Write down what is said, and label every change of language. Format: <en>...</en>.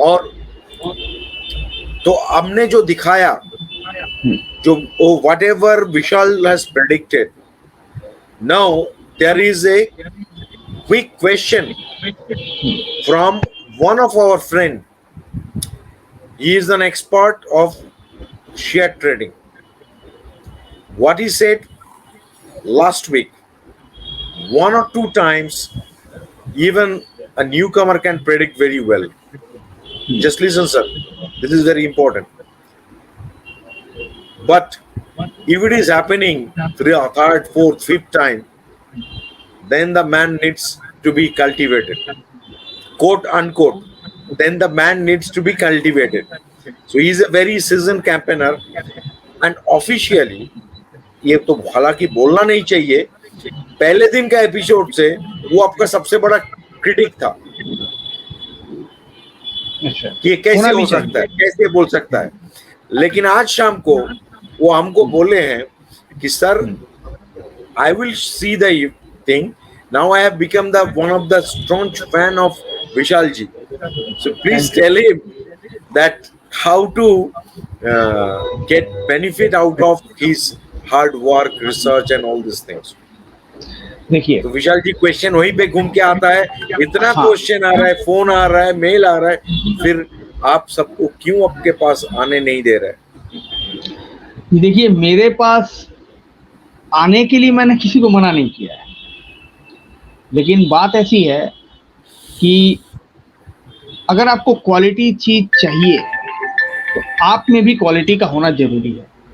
<hi>और तो हमने जो दिखाया, जो</hi> <en>Whatever Vishal has predicted, now there is a quick question from one of our friend. He is an expert of share trading. What he said last week, one or two times, even a newcomer can predict very well. Just listen, sir. This is very important. But if it is happening third, fourth, fifth time, then the man needs to be cultivated. Quote unquote. Then the man needs to be cultivated. So he is a very seasoned campaigner, and officially,</en> <hi>ये तो हालांकि बोलना नहीं चाहिए, पहले दिन का episode से वो आपका सबसे बड़ा क्रिटिक था कि ये कैसे हो सकता है, कैसे बोल सकता है. लेकिन आज शाम को वो हमको बोले हैं कि sir,</hi> <en>I will see the thing. Now I have become the one of the staunch fan of Vishal ji. So please tell him that how to get benefit out of his hard work, research and all these things.</en> <hi>देखिए, तो विशाल जी question वहीं पे घूम के आता है. इतना question आ रहा है, फोन आ रहा है, मेल आ रहा है, फिर आप सबको क्यों आपके पास आने नहीं दे रहे? देखिए, मेरे पास आने के लिए मैंने किसी को मना नहीं किया है, लेकिन बात ऐसी है कि अगर आपको क्वालिटी चीज चाहिए तो आप में भी क्वालिटी का होना जरूरी है.</hi>